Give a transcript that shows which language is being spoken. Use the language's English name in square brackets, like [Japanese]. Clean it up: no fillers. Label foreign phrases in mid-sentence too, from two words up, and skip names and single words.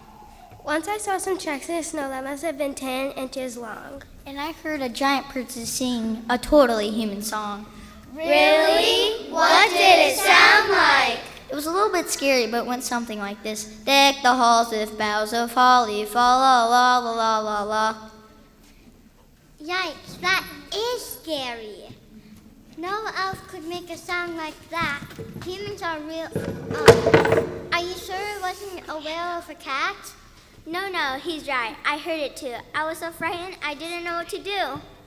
[English] Once I saw some tracks in the snow that must have been 10 inches long. And I heard a giant person sing a totally human song. Really? What did it sound like? It was a little bit scary, but it went something like this. Deck the halls with boughs of holly, fa la la la la la la. Yikes, that is scary. No elf could make a sound like that. Humans are real. Are you sure it wasn't a whale of a cat? No, he's right. I heard it too. I was so frightened I didn't know what to do.